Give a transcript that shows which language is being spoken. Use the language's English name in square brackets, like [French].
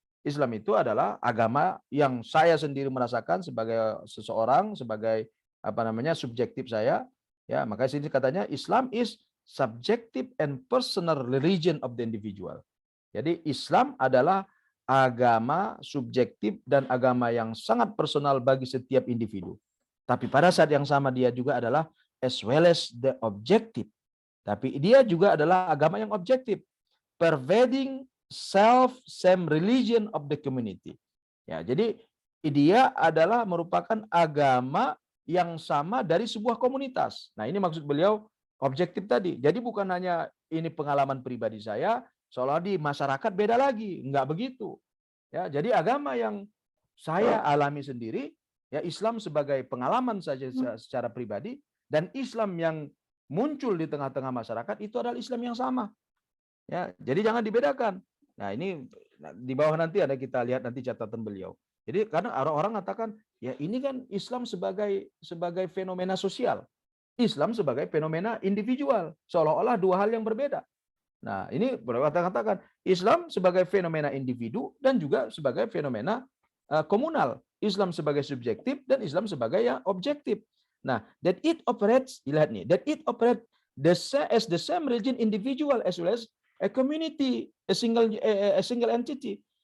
[Indonesian] Islam itu adalah agama yang saya sendiri merasakan sebagai seseorang, sebagai subjektif saya. Ya, maka sini katanya [English] Islam is subjective and personal religion of the individual. [Indonesian] Jadi Islam adalah agama subjektif dan agama yang sangat personal bagi setiap individu. Tapi pada saat yang sama dia juga adalah [English] as well as the objective. [Indonesian] Tapi dia juga adalah agama yang objektif, [English] pervading same religion of the community. [Indonesian] Ya, jadi dia adalah merupakan agama yang sama dari sebuah komunitas. Nah, ini maksud beliau objektif tadi. Jadi bukan hanya ini pengalaman pribadi saya, seolah di masyarakat beda lagi, enggak begitu. Ya, jadi agama yang saya alami sendiri, ya Islam sebagai pengalaman saja secara pribadi, dan Islam yang muncul di tengah-tengah masyarakat itu adalah Islam yang sama. Ya, jadi jangan dibedakan. Nah, ini di bawah nanti ada kita lihat nanti catatan beliau. Jadi karena orang-orang mengatakan, ya ini kan Islam sebagai fenomena sosial. Islam sebagai fenomena individual. Seolah-olah dua hal yang berbeda. Nah, ini katakan Islam sebagai fenomena individu dan juga sebagai fenomena komunal. Islam sebagai subjektif dan Islam sebagai yang objektif. [English] Nah, that it operates, [Indonesian] lihat nih, [English] that it operates as the same religion individual as well as a community, a single entity.